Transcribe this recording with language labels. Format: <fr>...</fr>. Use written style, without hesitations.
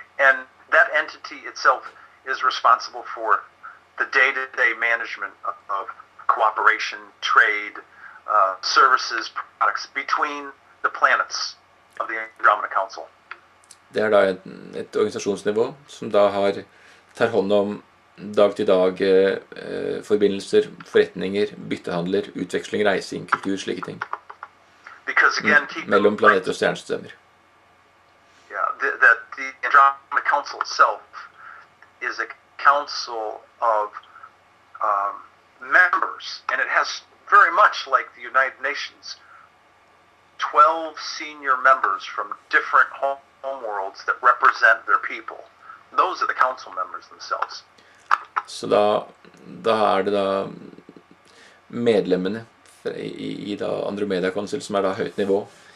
<en>And that entity itself is responsible for the day-to-day management of cooperation, trade, services, products between the planets of the Andromeda Council.</en> <no>Det er da et organisasjonsnivå som da tar hånd om dag-til-dag forbindelser, forretninger, byttehandler, utveksling, reising, kultur, slike ting.</no> <en>Because again,</en> <no>Mellom planeter og stjernesystemer.</no> <en>Yeah, the Andromeda Council itself is a council of members, and it has very much like the United Nations, 12 senior members from different home worlds that represent their people. Those are the council members themselves.</en> <no>Så da er det da medlemmene i da Andromeda Council som er da høyt nivå.</no>